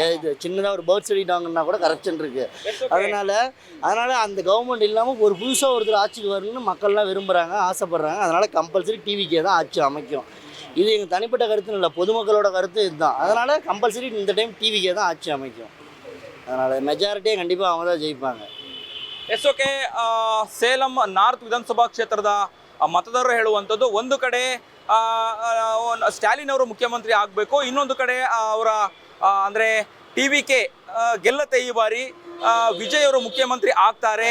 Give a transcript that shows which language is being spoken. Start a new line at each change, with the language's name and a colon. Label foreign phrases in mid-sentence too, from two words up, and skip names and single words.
Tamil: இது சின்னதாக ஒரு
English: birth certificate
Tamil: கூட கரப்ஷன் இருக்குது. அதனால் அந்த கவர்மெண்ட் இல்லாமல் ஒரு புதுசாக ஒருத்தர் ஆட்சிக்கு வரணும்னு மக்கள்லாம் விரும்புகிறாங்க, ஆசைப்பட்றாங்க. அதனால் கம்பல்சரி TVK தான் ஆட்சி அமைக்கும். இது எங்கள் தனிப்பட்ட கருத்துன்னு இல்லை, பொதுமக்களோட கருத்து இதுதான். அதனால் கம்பல்சரி இந்த டைம் டிவிக்கே தான் ஆட்சி அமைக்கும். அதனால் மெஜாரிட்டியே கண்டிப்பாக அவங்க தான் ஜெயிப்பாங்க.
English: Yes okay.
Kannada: ಸೇಲಂ ನಾರ್ತ್ ವಿಧಾನಸಭಾ ಕ್ಷೇತ್ರದ ಮತದಾರರು ಹೇಳುವಂಥದ್ದು, ಒಂದು ಕಡೆ ಸ್ಟಾಲಿನ್ ಅವರು ಮುಖ್ಯಮಂತ್ರಿ ಆಗಬೇಕು, ಇನ್ನೊಂದು ಕಡೆ ಅವರ ಅಂದರೆ TVK ಗೆಲ್ಲತ್ತೆ ಈ ಬಾರಿ, ವಿಜಯ್ ಅವರು ಮುಖ್ಯಮಂತ್ರಿ ಆಗ್ತಾರೆ.